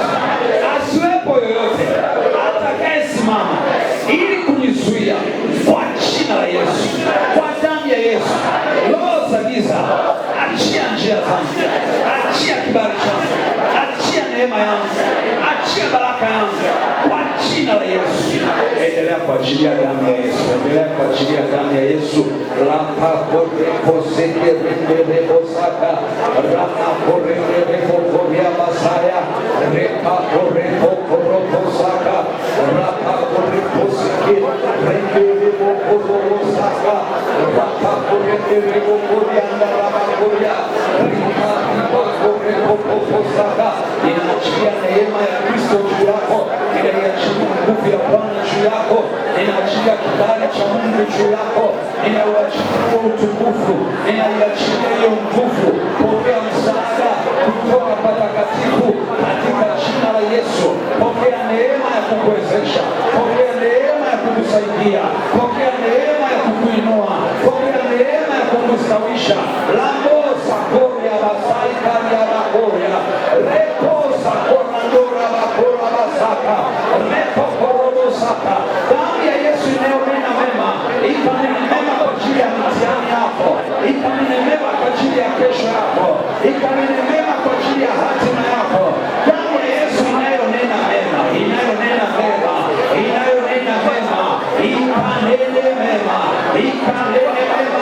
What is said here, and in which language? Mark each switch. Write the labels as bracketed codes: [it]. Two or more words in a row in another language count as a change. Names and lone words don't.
[sw] Asiwepo yoyote atakayesimama ili kunizuia kwa jina la Yesu, kwa damu ya Yesu. Roho za giza, achia njia zangu, achia kibali changu, achia neema yangu, achia baraka yangu kwa jina la Yesu. Endelea kuachilia damu ya Yesu, endelea kuachilia damu ya Yesu. Rapa kore koseke rendere osaka, rapa kore rendere kokoria basaya, repa kore kokoro osaka, rapa kore koseke rendere kokoro osaka, rapa kore rendere kokoria ndaraba koria, ripa ripa kore kokoro osaka. Ninaachilia neema ya Kristo juu yako, ninaachilia nguvu ya Bwana juu yako, ninaachilia kibali cha Mungu juu yako, ninauachilia utukufu, ninaiachilia hiyo nguvu. Pokea msaada kutoka patakatifu katika jina la Yesu. Pokea neema ya kukuwezesha, pokea neema ya kukusaidia, pokea neema ya kukuinua, pokea neema ya kukustawisha. Lambosa koria basai karia bakoria, reposa korandora bakora basaka, repokorobosaka. Damu ya Yesu inayonena mema, ikanene mema kwa ajili ya mitihani yako, ikanene mema kwa ajili ya kesho yako, ikanene mema kwa ajili ya hatima yako. Damu ya Yesu inayonena mema, inayonena mema, inayonena mema, ikanene mema, ikanene mema.